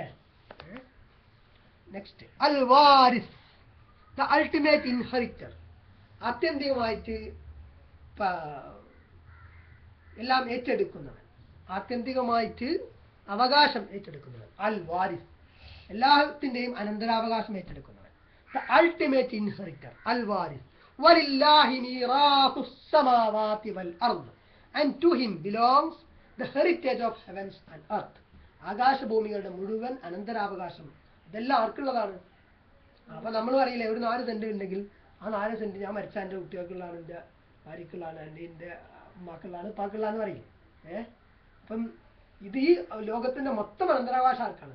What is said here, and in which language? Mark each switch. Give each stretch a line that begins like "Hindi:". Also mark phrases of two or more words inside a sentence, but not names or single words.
Malayalam: നെക്സ്റ്റ് അൽ വാരിസ്,
English: the ultimate inheritor,
Malayalam: ആത്യന്തികമായിട്ട് എല്ലാം ഏറ്റെടുക്കുന്നവൻ, ആത്യന്തികമായിട്ട് അവകാശം ഏറ്റെടുക്കുന്നവൻ. അൽ വാരിസ്, എല്ലാത്തിന്റെയും അനന്തരാവകാശം ഏറ്റെടുക്കുന്നവൻ.
English: the ultimate inheritor അൽ വാരിസ്.
Arabic: وَلِلَّهِ مِيرَاثُ السَّمَاوَاتِ وَالْأَرْضِ,
English: and to him belongs the heritage of heavens and earth.
Malayalam: ആകാശഭൂമികളുടെ മുഴുവൻ അനന്തരാവകാശം ഇതെല്ലാം ആർക്കുള്ളതാണ്? അപ്പൊ നമ്മൾ പറയില്ലേ, ഒരു 4 സെന്റ് ഉണ്ടെങ്കിൽ ആ 4 സെന്റ് ഞാൻ മരിച്ച എൻ്റെ കുട്ടികൾക്കുള്ളതാണ്, എൻ്റെ ഭാര്യക്കുള്ളതാണ്, എൻ്റെ ഉമ്മാക്കുള്ളതാണ്, ഉപ്പാക്കുള്ളതാന്ന് പറയില്ലേ? അപ്പം ഇത് ഈ ലോകത്തിന്റെ മൊത്തം അനന്തരാവകാശം ആർക്കാണ്?